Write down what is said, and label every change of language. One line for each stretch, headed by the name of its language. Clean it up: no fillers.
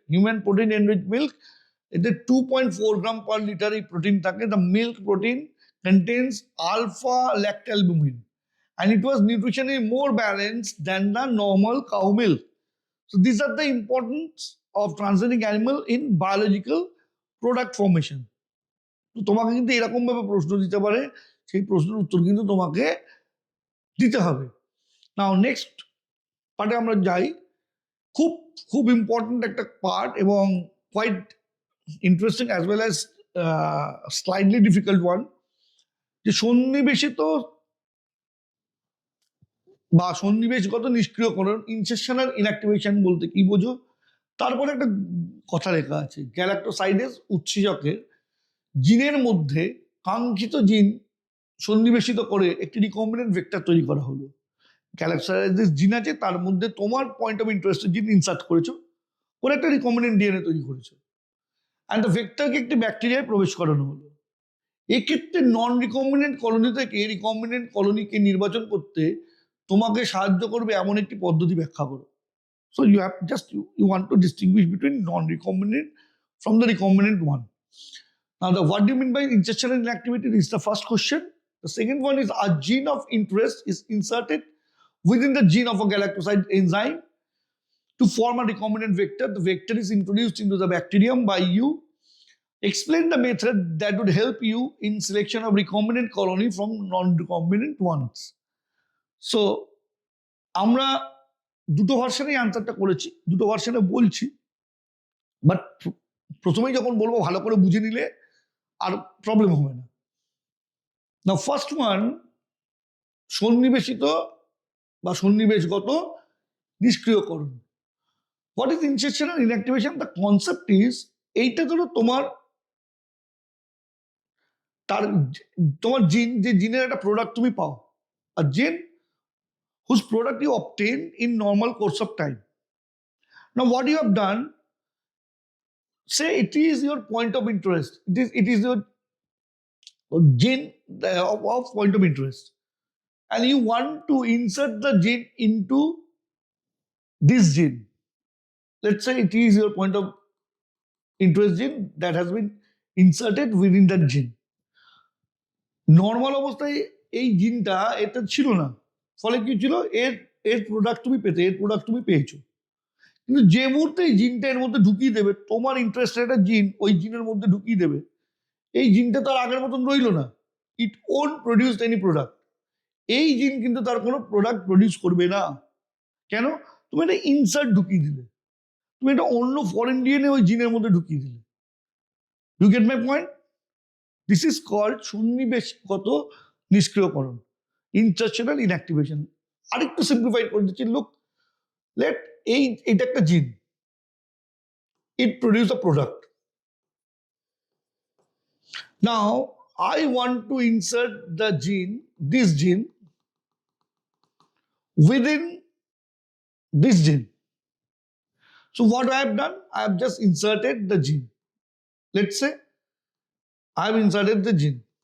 English: Human protein enriched milk,
Bangla: এতে
English: 2.4 gram per liter এই protein
Bangla: থাকে.
English: The milk protein contains alpha lactalbumin and it was nutritionally more balanced than the normal cow milk. So these are the importance of transgenic animal in biological product formation.
Bangla: তো তোমাকে কিন্তু এরকম ভাবে প্রশ্ন দিতে পারে, সেই প্রশ্নের উত্তর কিন্তু তোমাকে দিতে হবে।
English: now next
Bangla: পার্টে আমরা যাই। খুব খুব ইম্পর্টেন্ট একটা পার্ট এবং
English: quite interesting as well as slightly difficult one,
Bangla: যে সন্নিবেশিত বা সন্নিবেশগত নিষ্ক্রিয়করণ, ইনসেশনাল ইনঅ্যাক্টিভেশন বলতে কি বোঝো। তারপরে একটা কথা লেখা আছে, গ্যালাক্টোসাইডেস উৎসেচকের জিনের মধ্যে কাঙ্ক্ষিত জিন সন্নিবেশিত করে একটি রিকম্বিনেন্ট ভেক্টর তৈরি করা হলো। গ্যালাক্টোসাইডেস জিন আছে, তার মধ্যে তোমার পয়েন্ট অফ ইন্টারেস্টের জিন ইনসার্ট করেছো, করে একটা রিকম্বিনেন্ট ডিএনএ তৈরি করেছো, অ্যান্ড দ্য ভেক্টরকে একটি ব্যাকটেরিয়ায় প্রবেশ করানো হলো। এক্ষেত্রে নন রিকম্বিনেন্ট কলোনি থেকে রিকম্বিনেন্ট কলোনিকে নির্বাচন করতে তোমাকে সাহায্য করবে এমন একটি পদ্ধতি ব্যাখ্যা করো।
English: So you have just you want to distinguish between non recombinant from the recombinant one. Now, what do you mean by insertion inactivity is the first question. The second one is a gene of interest is inserted within the gene of a galactoside enzyme to form a recombinant vector. The vector is introduced into the bacterium by you. Explain the method that would help you in selection of recombinant colony from non-recombinant ones.
Bangla: So, আমরা দুটো ভার্সনে আনসারটা করেছি, দুটো ভার্সনে বলছি, but প্রথমেই যখন বলবো ভালো করে বুঝে নিলে আর প্রবলেম হবে না। না, ফার্স্ট ওয়ান, সন্নিবেশিত বা সন্নিবেশগত নিষ্ক্রিয়করণ।
English: What is insertion and inactivation? The concept is,
Bangla: এইটা ধরো তোমার জিন, যে জিনের একটা প্রোডাক্ট তুমি পাও,
English: আর gene whose product you obtain in normal course of time. Now what you have done, say it is your point of interest, it is your gene of point of interest, and you want to insert the gene into this gene. Let's say it is your point of interest gene that has been inserted within that gene.
Bangla: Normal অবস্থায় এই জিনটা এটা ছিল না, ফলে কি ছিল, এর প্রোডাক্ট তুমি পেয়েছো। কিন্তু যে মুহূর্তে এই জিনটা এর মধ্যে ঢুকিয়ে দেবে, তোমার ইন্টারেস্টেড একটা জিন ওই জিনের মধ্যে ঢুকিয়ে দেবে, এই জিনটা তার আগের মতন রইল না,
English: It won't produce any product.
Bangla: এই জিন কিন্তু তার কোনো প্রোডাক্ট প্রডিউস করবে না। কেন? তুমি একটা ইনসার্ট ঢুকিয়ে দিলে, তুমি একটা অন্য ফরেন ডিএনএ ওই জিনের মধ্যে ঢুকিয়ে দিলে।
English: You get my point? This is called সন্নিবেশগত নিষ্ক্রিয়করণ, insertional inactivation.
Bangla: আরেকটু সিম্পলিফাইড করে দিচ্ছি, লুক, এইটা একটা জিন,
English: It produce a product. Now, I want to insert the gene, this gene, within this gene. So what I have done, I have just inserted the gene. Let's say I have inserted the gene.